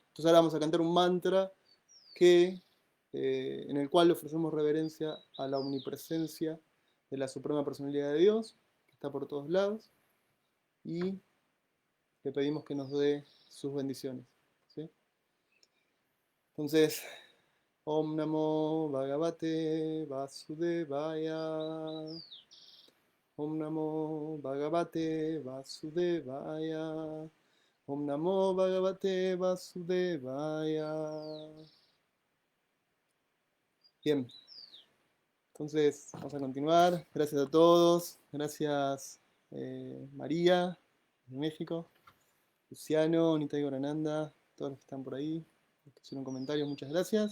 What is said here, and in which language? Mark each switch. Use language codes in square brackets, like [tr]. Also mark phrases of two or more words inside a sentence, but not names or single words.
[es] Entonces ahora vamos a cantar un mantra en el cual le ofrecemos reverencia a la omnipresencia de la Suprema Personalidad de Dios, que está por todos lados, y le pedimos que nos dé sus bendiciones. ¿Sí? Entonces, [sa] ॐ नमो भगवते वासुदेवाय. ॐ नमो भगवते वासुदेवाय. ॐ नमो भगवते वासुदेवाय. [es] Bien, entonces vamos a continuar. Gracias a todos. Gracias María, de México. Luciano, Nita y Gorananda, todos los que están por ahí, los que hicieron comentarios, muchas gracias.